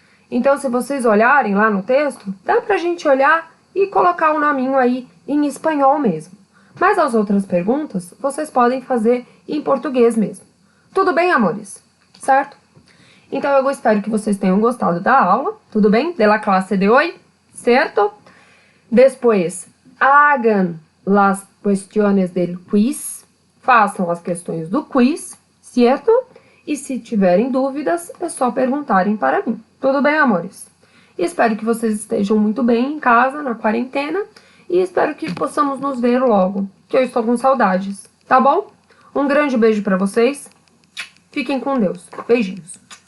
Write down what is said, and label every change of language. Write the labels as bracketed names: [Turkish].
[Portuguese] Então, se vocês olharem lá no texto, dá pra gente olhar e colocar o nominho aí em espanhol mesmo. Mas as outras perguntas, vocês podem fazer em português mesmo. Tudo bem, amores? Certo? Então, eu espero que vocês tenham gostado da aula. Tudo bem? [Spanish] De la clase de hoy. Certo? Después, hagan las cuestiones del quiz. [Portuguese] Façam as questões do quiz. Certo? E se tiverem dúvidas, é só perguntarem para mim. Tudo bem, amores? E espero que vocês estejam muito bem em casa, na quarentena. E espero que possamos nos ver logo, que eu estou com saudades, tá bom? Um grande beijo pra vocês. Fiquem com Deus. Beijinhos.